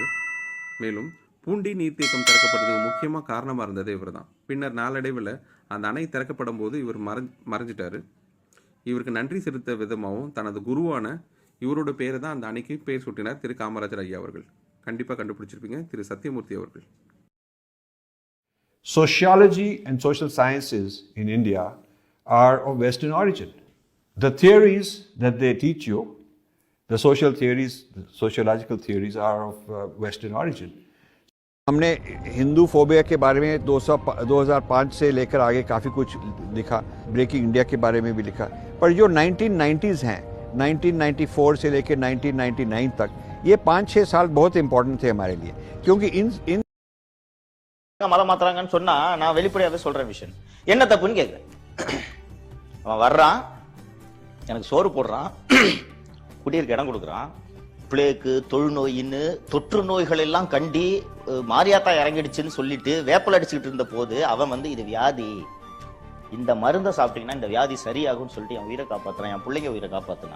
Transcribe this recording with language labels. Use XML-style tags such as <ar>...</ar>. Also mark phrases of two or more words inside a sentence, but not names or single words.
<ta>மேலும் பூண்டி நீர்த்தேக்கம் திறக்கப்பட்டதுக்கு முக்கியமாக காரணமாக இருந்தது இவர் தான். பின்னர் நாளடைவில் அந்த அணை திறக்கப்படும் போது இவர் மறைஞ்சிட்டார். இவருக்கு நன்றி செலுத்த விதமாகவும் தனது குருவான இவரோட பேரை தான் அந்த அணைக்கு பேர் சூட்டினார் திரு காமராஜர் ஐயா அவர்கள். கண்டிப்பாக கண்டுபிடிச்சிருப்பீங்க, திரு சத்தியமூர்த்தி அவர்கள்.</ta> <en>Sociology and social sciences in India are of Western origin. The theories that they teach you, the social theories, the sociological theories are of Western origin.</en> <hi>हमने हिंदू फोबिया के बारे में 2005 से लेकर आगे काफ़ी कुछ लिखा, ब्रेकिंग इंडिया के बारे में भी लिखा, पर जो 1990s हैं, 1994 से लेकर 1999 तक, ये 5-6 साल बहुत इंपॉर्टेंट थे हमारे लिए, क्योंकि इन</hi> <ta>மதம் மாத்துறாங்கன்னு சொன்னா நான் வெளிப்படையாவே சொல்ற விஷயம் என்ன தப்புன்னு கேட்கிறேன். அவன் வர்றான், எனக்கு சோறு போடுறான், குடியிருக்க இடம் கொடுக்குறான், பிளேக்கு, தொழுநோயின்னு தொற்று நோய்கள் எல்லாம் கண்டி மாரியாத்தா இறங்கிடுச்சுன்னு சொல்லிட்டு வேப்பல் அடிச்சுக்கிட்டு இருந்த போது அவன் இது வியாதி, இந்த மருந்தை சாப்பிட்டீங்கன்னா இந்த வியாதி சரியாகும்னு சொல்லிட்டு என் உயிரை காப்பாத்துறான், என் பிள்ளைங்க உயிரை காப்பாத்தினான்.</ta>